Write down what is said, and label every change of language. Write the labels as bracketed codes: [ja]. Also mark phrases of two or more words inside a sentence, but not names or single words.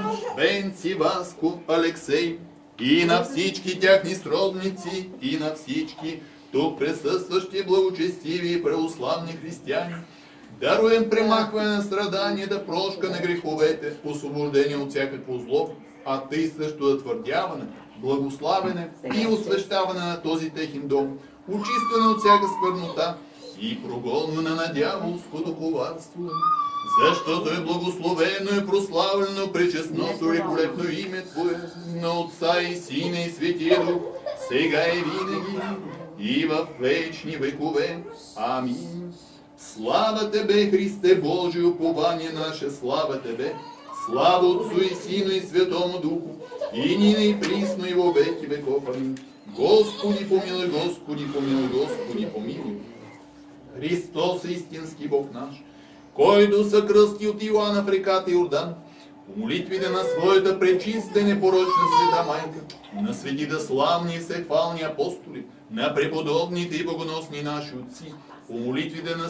[bg] Венци, Васко, Алексей, и на всички тяхни сродници, и на всички тук присъстващи благочестиви и православни християни, даруем премахване на страданията, прошка на греховете, освобождение от всякакво зло, а Тъй също затвърдяване, благославяне и освещаване на този техен дом, очистване от всяка сквернота и прогонване на дяволското коварство. Защото е благословено и прославлено пречестното великолепно име Твое, на Отца и Сина и Светия Дух, сега и винаги, и в вечни векове. Амин. [cu] Слава Тебе, Христе Божие, упование наше, слава Тебе. Слава Отцу и Сину и Святому Духу, и нине и присно и во веки веков. Амин. Господи помилуй, Господи помилуй, Господи помилуй. [bg] Христос е истински Бог наш, който се кръсти от Иоанна в реката Йордан, по молитвите на своята пречиста и непорочна света майка, на светите славни и всехвални апостоли, на преподобните и богоносни наши отци, по молитвите на